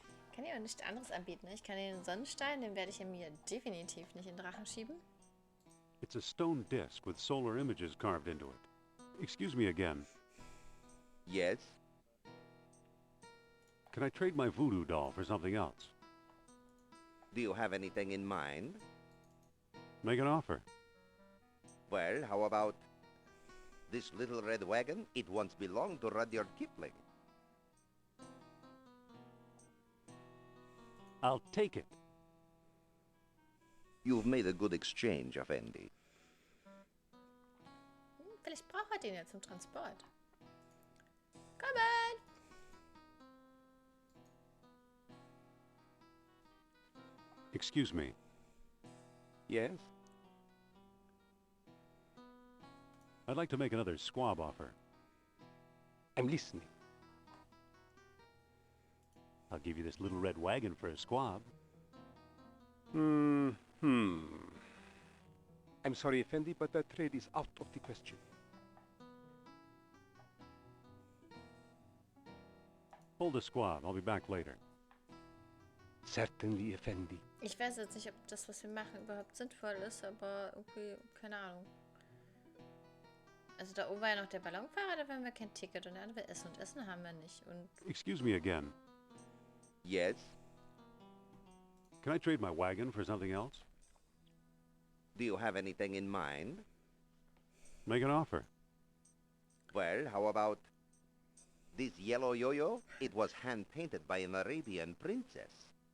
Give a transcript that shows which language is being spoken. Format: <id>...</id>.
<de>Ich kann Ihnen auch nichts anderes anbieten. Ne? Ich kann Ihnen den Sonnenstein, den werde ich ja mir definitiv nicht in den Drachen schieben.</de> <en>It's a stone disc with solar images carved into it. Excuse me again. Yes? Can I trade my voodoo doll for something else? Do you have anything in mind? Make an offer. Well, how about this little red wagon? It once belonged to Rudyard Kipling. I'll take it. You've made a good exchange, Effendi.</en> <de>Vielleicht braucht er den ja zum Transport. Kommen!</de> <en>Excuse me. Yes? I'd like to make another squab offer. I'm listening. I'll give you this little red wagon for a squab. I'm sorry, Effendi, but that trade is out of the question. Hold the squab. I'll be back later. Certainly, Effendi.</en> <de>Ich weiß jetzt nicht, ob das, was wir machen, überhaupt sinnvoll ist, aber irgendwie, keine Ahnung. Also da oben war ja noch der Ballonfahrer, da haben wir kein Ticket und dann haben wir Essen und Essen haben wir nicht. Und</de> <en>Excuse me again. Yes? Can I trade my wagon for something else? Do you have anything in mind? Make an offer. Well, how about this yellow yo-yo? It was hand-painted by an Arabian princess.</en>